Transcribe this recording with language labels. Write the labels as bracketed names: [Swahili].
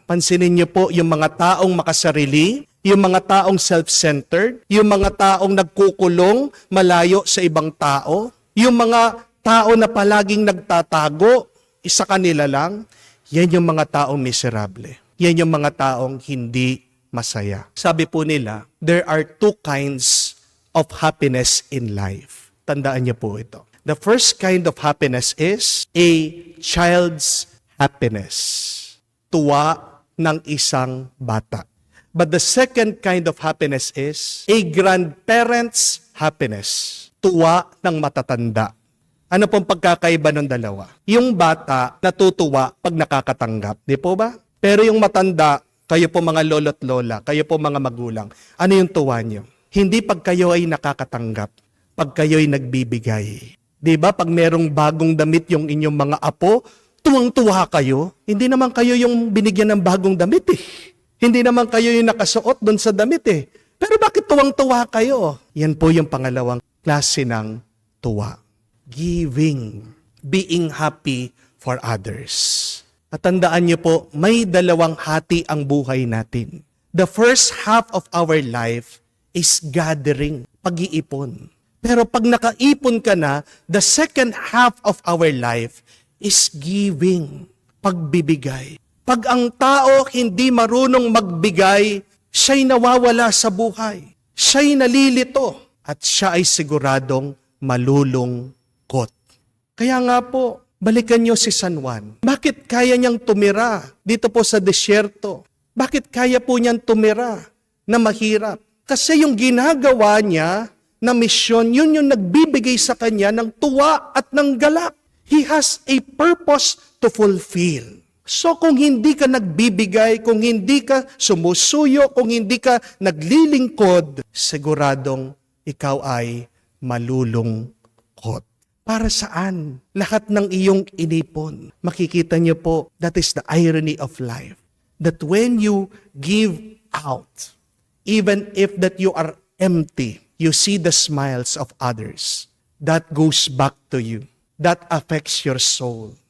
[Filipino] Pansinin niyo po yung mga taong makasarili, yung mga taong self-centered, yung mga taong nagkukulong malayo sa ibang tao, yung mga tao na palaging nagtatago, isa kanila lang, yan yung mga taong miserable. Yan yung mga taong hindi masaya. Sabi po nila, [English] there are two kinds of happiness in life. [Filipino] Tandaan niyo po ito. [English] The first kind of happiness is a child's happiness. [Filipino] Tuwa ng isang bata. [English] But the second kind of happiness is a grandparent's happiness. [Filipino] Tuwa ng matatanda. Ano pong pagkakaiba ng dalawa? Yung bata natutuwa pag nakakatanggap. Di po ba? Pero yung matanda, kayo po mga lolo't lola, kayo po mga magulang, ano yung tuwa nyo? Hindi pag kayo ay nakakatanggap, pag kayo ay nagbibigay. Di ba? Pag merong bagong damit yung inyong mga apo, tuwang-tuwa kayo. Hindi naman kayo yung binigyan ng bagong damit eh. Hindi naman kayo yung nakasuot doon sa damit eh. Pero bakit tuwang-tuwa kayo? Yan po yung pangalawang klase ng tuwa. [English] Giving, being happy for others. [Filipino] At tandaan niyo po, may dalawang hati ang buhay natin. [English] The first half of our life is gathering, pag-iipon. [Filipino] Pero pag nakaipon ka na, [English] the second half of our life is giving, pagbibigay. [Filipino] Pag ang tao hindi marunong magbigay, siya'y nawawala sa buhay. Siya'y nalilito at siya ay siguradong malulungkot. Kaya nga po, balikan niyo si San Juan. Bakit kaya niyang tumira dito po sa desyerto? Bakit kaya po niyang tumira na mahirap? Kasi yung ginagawa niya na misyon, yun yung nagbibigay sa kanya ng tuwa at ng galak. [English] He has a purpose to fulfill. [Filipino] So kung hindi ka nagbibigay, kung hindi ka sumusuyo, kung hindi ka naglilingkod, siguradong ikaw ay malulungkot. Para saan? Lahat ng iyong inipon. Makikita niyo po, [English] that is the irony of life. That when you give out, even if that you are empty, you see the smiles of others. That goes back to you. That affects your soul.